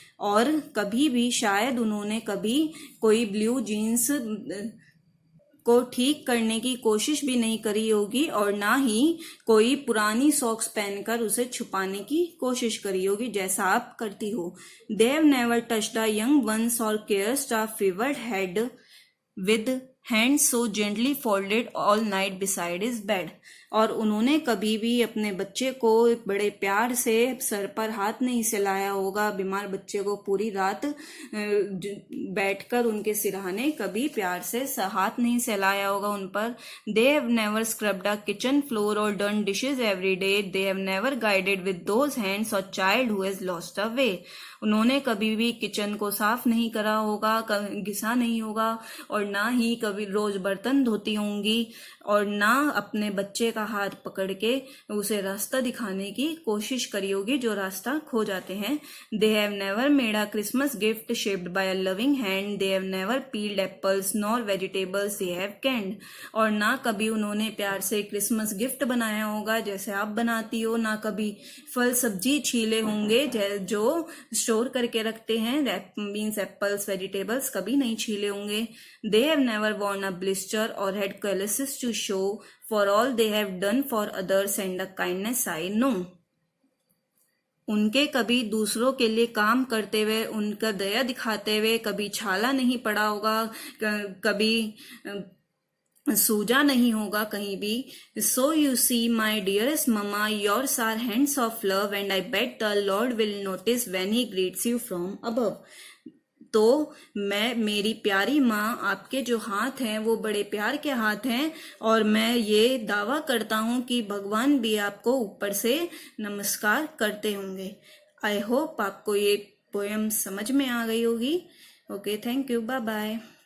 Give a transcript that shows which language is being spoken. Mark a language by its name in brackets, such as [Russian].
[Hindi] और कभी भी शायद उन्होंने कभी कोई ब्लू जीन्स को ठीक करने की कोशिश भी नहीं करी होगी और ना ही कोई पुरानी सॉक्स पहनकर उसे छुपाने की कोशिश करी होगी जैसा आप करती हो. [English] They have never touched a young ones or caressed a fevered head with hands so gently folded all night beside his bed. [Hindi] और उन्होंने कभी भी अपने बच्चे को बड़े प्यार से सर पर हाथ नहीं सहलाया होगा. बीमार बच्चे को पूरी रात बैठकर उनके सिरहाने कभी प्यार से हाथ नहीं सहलाया होगा उन पर. [English] They have never scrubbed a kitchen floor or done dishes every day. They have never guided with those hands a child who has lost a way. [Hindi] उन्होंने कभी भी किचन को साफ नहीं करा होगा, घिसा नहीं होगा और ना ही कभी रोज बर्तन धोती होंगी और ना अपने बच्चे का हाथ पकड़ के उसे रास्ता दिखाने की कोशिश करी होगी जो रास्ता खो जाते हैं. [English] They have never made a Christmas gift shaped by a loving hand. They have never peeled apples nor vegetables they have canned. [Hindi] और ना कभी उन्होंने प्यार से क्रिसमस गिफ्ट बनाया होगा जैसे आप बनाती हो, ना कभी फल सब्जी छीले होंगे जो स्टोर करके रखते हैं, [English] means apples vegetables [Hindi] कभी नहीं छीले होंगे. [English] They have never worn a blister or had calluses to show for all they have done for others and the kindness I know. [Hindi] उनके कभी दूसरों के लिए काम करते हुए, उनका दया दिखाते हुए कभी छाला नहीं पड़ा होगा, कभी सूजा नहीं होगा कहीं भी. [English] So you see my dearest mama, yours are hands of love and I bet the Lord will notice when he greets you from above. [Hindi] तो मैं, मेरी प्यारी माँ, आपके जो हाथ हैं वो बड़े प्यार के हाथ हैं, और मैं ये दावा करता हूँ कि भगवान भी आपको ऊपर से नमस्कार करते होंगे। [English] I hope [Hindi] आपको ये पोएम समझ में आ गई होगी। [English] Okay, thank you, bye bye.